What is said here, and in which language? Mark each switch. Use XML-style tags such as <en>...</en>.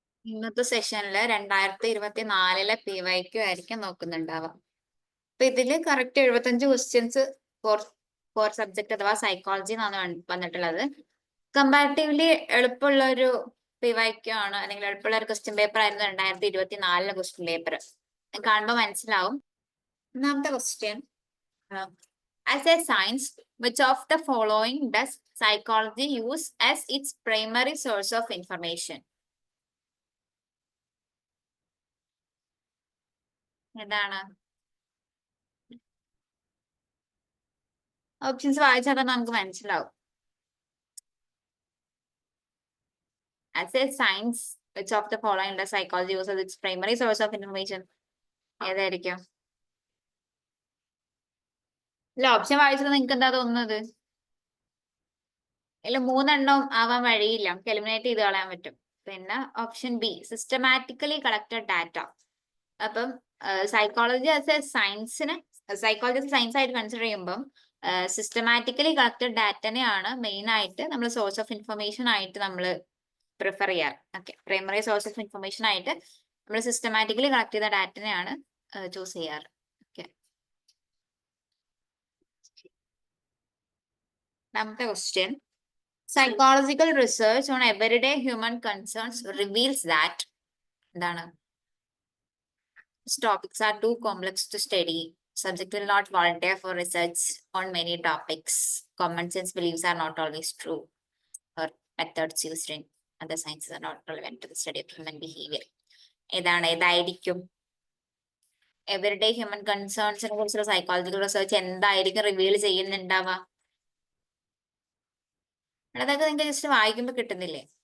<ml>ഇന്നത്തെ സെഷനില് 2024 PYQ ആയിരിക്കും നോക്കുന്നുണ്ടാവുക. അപ്പൊ ഇതില് കറക്റ്റ് 75 ക്വസ്റ്റ്യൻസ് ഫോർ സബ്ജക്ട് അഥവാ സൈക്കോളജി എന്നാണ് വന്നിട്ടുള്ളത്. കമ്പാരിറ്റീവ്ലി എളുപ്പമുള്ള ഒരു PYQ ആണ്, അല്ലെങ്കിൽ എളുപ്പമുള്ള ഒരു ക്വസ്റ്റ്യൻ പേപ്പർ ആയിരുന്നു 2024 ക്വസ്റ്റ്യൻ പേപ്പർ. കാണുമ്പോൾ മനസ്സിലാവും. ഒന്നാമത്തെ question,</ml> <en>As a science which of the following does psychology use as its primary source of information?</en> <ml>ഏതാണ്? ഓപ്ഷൻസ് വായിച്ചാൽ തന്നെ നമുക്ക് മനസ്സിലാവും.</ml> <en>As a science, which of the following does psychology use as its primary source of information?</en> <ml>ഏതായിരിക്കും? ഇല്ല, option വായിച്ചത് നിങ്ങൾക്ക് എന്താ തോന്നുന്നത്? ഇല്ല, 3 ആവാൻ വഴിയില്ല, നമുക്ക് എലിമിനേറ്റ് ചെയ്ത് കളയാൻ പറ്റും. പിന്നെ option B, systematically collected data. അപ്പം psychology as A സയൻസിനെ, psychology science ആയിട്ട് കൺസിഡർ ചെയ്യുമ്പം സിസ്റ്റമാറ്റിക്കലി കളക്റ്റഡ് ഡാറ്റനെയാണ് മെയിൻ ആയിട്ട് നമ്മൾ സോഴ്സ് ഓഫ് ഇൻഫർമേഷൻ ആയിട്ട് നമ്മൾ പ്രിഫർ ചെയ്യാറ്. Okay, primary source of information ആയിട്ട് നമ്മൾ സിസ്റ്റമാറ്റിക്കലി കളക്ട് ചെയ്ത ഡാറ്റനെയാണ് ചൂസ് ചെയ്യാറ്. ഓക്കെ, രണ്ടാമത്തെ question,</ml> <en>Psychological research on everyday human concerns reveals that.</en> <ml>എന്താണ്?</ml> <en>Topics are too complex to study. Subject will not volunteer for research on many topics. Common sense beliefs are not always true. Or methods used in other sciences are not relevant to the study of human behavior.</en> <ml>ഏതായിരിക്കും? Everyday human കൺസേൺസിനെ കുറിച്ചുള്ള psychological research എന്തായിരിക്കും reveal ചെയ്യുന്നുണ്ടാവുക? അതൊക്കെ നിങ്ങൾക്ക് just വായിക്കുമ്പോൾ കിട്ടുന്നില്ലേ?</ml>